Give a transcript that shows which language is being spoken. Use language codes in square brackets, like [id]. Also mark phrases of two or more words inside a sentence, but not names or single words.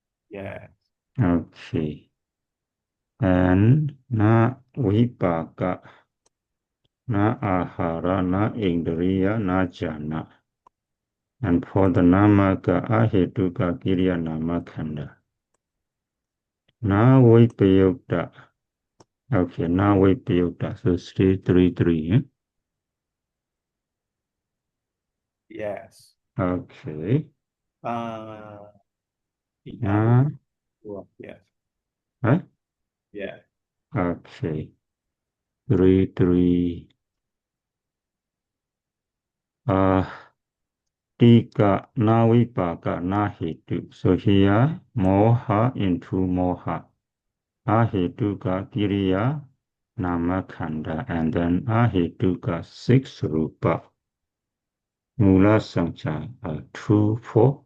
[en] Yes. Okay. And [pi] na vipaka, na ahara, na indriya, na jhana. [en] And for the [pi] namaka, ahetuka, kiriya, namakanda. Na vipayukta. Okay, na vipayukta. [en] So stay 3-3. Yes. Okay. Yeah. Yes. Huh? Yeah. Okay. 3-3. [pi] Tika na vipaka na hetu. [en] So here, moha into moha. [pi] Ahetuka kiriya namakanda. [en] And then [pi] ahetuka 6 rupa. Mula sancha 2-4.